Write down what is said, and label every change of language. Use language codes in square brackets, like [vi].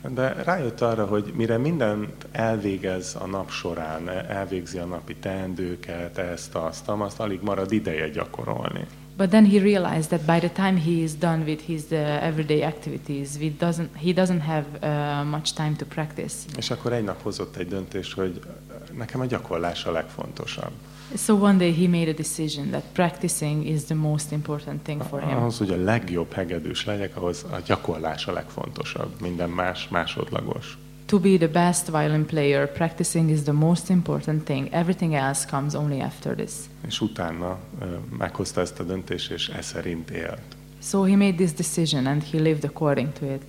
[hu] De rájött arra, hogy mire mindent elvégez a nap során, elvégzi a napi teendőket, ezt, azt, amazt, alig marad ideje gyakorolni. [en] But then he realized that by the time he is done with his everyday activities, he doesn't have much time to practice. [hu] És akkor egy nap hozott egy döntést, hogy nekem a gyakorlás a legfontosabb. [en] So one day he made a decision that practicing is the most important thing for him. [hu] Ahhoz, hogy a legjobb hegedűs legyek, ahhoz a gyakorlás a legfontosabb, minden más másodlagos. [en] To be the best violin player, practicing is the most important thing. Everything else comes only after this. [hu] És utána meghozta ezt a döntést, és e szerint élt. [en] So he made this decision and he lived according to it.